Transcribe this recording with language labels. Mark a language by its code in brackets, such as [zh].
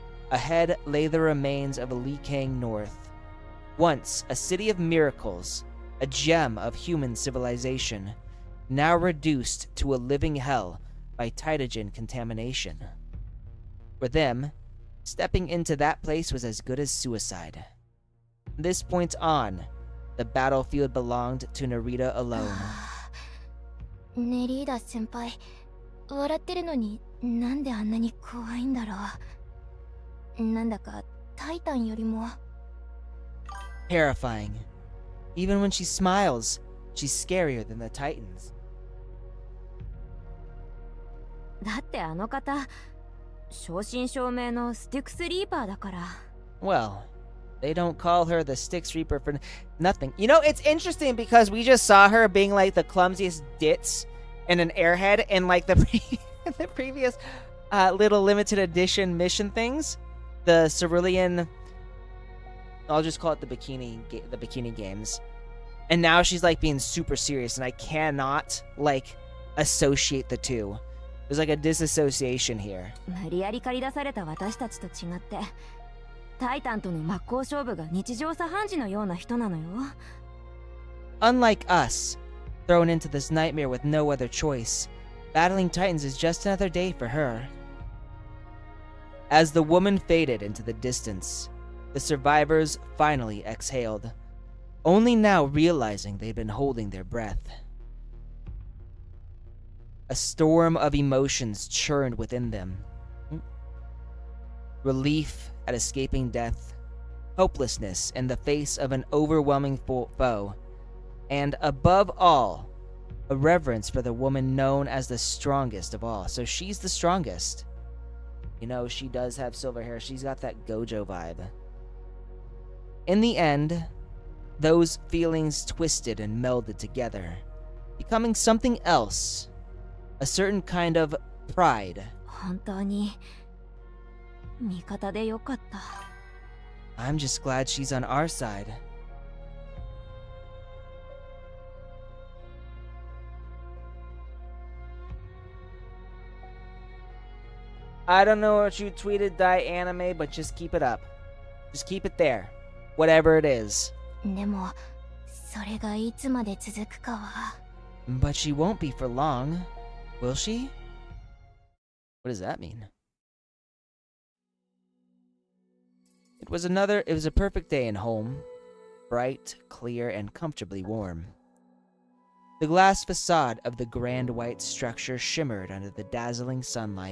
[en] Ahead lay the remains of Likang North, once a city of miracles, a gem of human civilization, now reduced to a living hell by Titagen contamination. For them, stepping into that place was as good as suicide. From this point on, the battlefield belonged to Narita alone. [ja] ネリーダ先輩、笑ってるのになんであんなに怖いんだろう。なんだかタイタンよりも [en] Terrifying. Even when she smiles, she's scarier than the Titans. [ja] だってあの方正真正銘のスティクスリーパーだから。 [en] Well, they don't call her the Styx Reaper for nothing. You know, it's interesting because we just saw her being like the clumsiest ditz and an airhead in like the the previous little limited edition mission things. The Cerulean, I'll just call it the bikini games. And now she's like being super serious, and I cannot like associate the two. There's like a disassociation here. [ja] 無理やり駆り出された私たちと違って、タイタンとの真っ向勝負が日常茶飯事のような人なのよ。 [en] Unlike us, thrown into this nightmare with no other choice, battling Titans is just another day for her. As the woman faded into the distance, the survivors finally exhaled, only now realizing they'd been holding their breath. A storm of emotions churned within them. Relief at escaping death, hopelessness in the face of an overwhelming foe, and above all, a reverence for the woman known as the strongest of all. So she's the strongest. You know, she does have silver hair. She's got that Gojo vibe. In the end, those feelings twisted and melded together, becoming something else. A certain kind of pride. [ja] 本当に味方でよかった。 [en] I'm just glad she's on our side. I don't know what you tweeted, Die Anime, but just keep it up. Just keep it there. Whatever it is. [ja] でもそれがいつまで続くかは [en] But she won't be for long, will she? What does that mean? It was a perfect day in home. Bright, clear, and comfortably warm. The glass facade of the grand white structure shimmered under the dazzling sunlight.